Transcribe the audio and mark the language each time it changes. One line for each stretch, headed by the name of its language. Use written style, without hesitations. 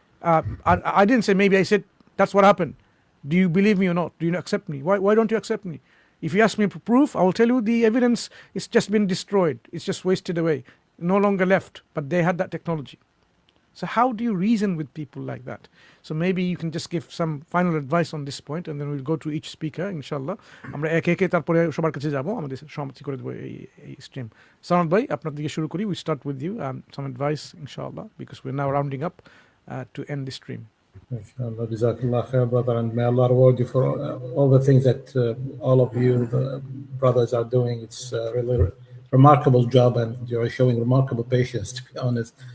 English: I didn't say maybe. I said that's what happened. Do you believe me or not? Do you accept me? Why don't you accept me? If you ask me for proof, I will tell you the evidence is just been destroyed. It's just wasted away. No longer left. But they had that technology. So how do you reason with people like that? So maybe you can just give some final advice on this point, and then we'll go to each speaker, inshallah.
Bangla: আমরা একে একে তারপরে সবার কাছে যাব, আমাদের সমাপ্তি করে দেব এই স্ট্রিম। সালাম ভাই, আপনার দিকে শুরু করি।
English: We start with you, some advice, inshallah, because we're now rounding up to end the stream. Inshallah, Jazakallah khair, brother, and may Allah reward you for all the things that all of you, the brothers, are doing. It's a really remarkable job, and you're showing remarkable patience, to be honest.